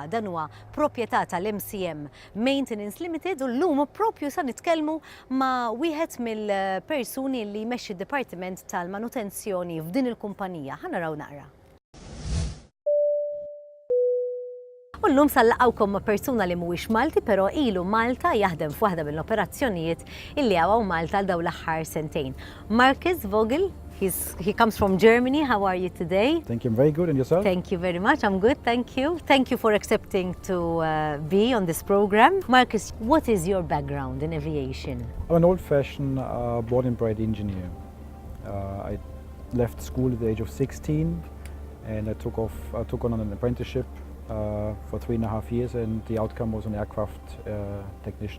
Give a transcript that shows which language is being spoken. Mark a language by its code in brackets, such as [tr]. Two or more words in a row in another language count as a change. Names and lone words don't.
[mt] Dan huwa proprjetà tal-M.C.M Maintenance Limited u llum propju sa nitkellmu ma' wieħed mill-persuni li jmexxi d-dipartiment tal-manutenzjoni f'din il-kumpanija. Ħanaraw naqra. U llum sallaqgħukom ma' persuna li mhuwiex Malti, però ilu Malta jaħdem f'waħda mill-operazzjonijiet illi hawn Malta għal dawn l-aħħar sentejn. [en] Marcus Vogel, he comes from Germany. How are you today? Thank you. I'm very good. And yourself? Thank you very much. I'm good. Thank you. Thank you for accepting to be on this program. Marcus, what is your background in aviation? I'm an old-fashioned born and bred engineer. I left school at the age of 16 and I took on an apprenticeship for 3.5 years, and the outcome was an aircraft technician.